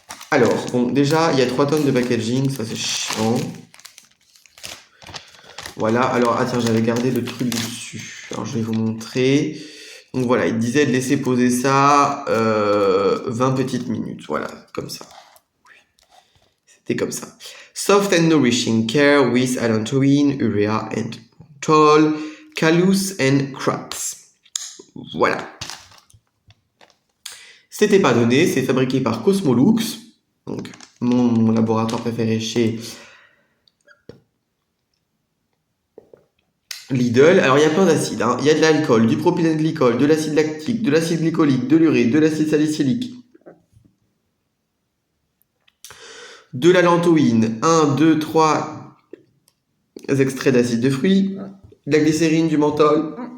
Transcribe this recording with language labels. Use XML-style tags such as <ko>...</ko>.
<fr>Alors, bon, déjà, il y a 3 tonnes de packaging, ça c'est chiant. Voilà, alors, ah tiens, j'avais gardé le truc dessus. Alors, je vais vous montrer. Donc voilà, il disait de laisser poser ça 20 petites minutes. Voilà, comme ça. C'était comme ça.</fr> <en>Soft and nourishing care with allantoin, urea and menthol, callus and crops.</en> <fr>Voilà. C'était pas donné, c'est fabriqué par Cosmolux, donc mon laboratoire préféré chez Lidl. Alors il y a plein d'acides, hein. Il y a de l'alcool, du propylène glycol, de l'acide lactique, de l'acide glycolique, de l'urée, de l'acide salicylique, de la lantoïne, 1, 2, 3 extraits d'acide de fruits, de la glycérine, du menthol.</fr>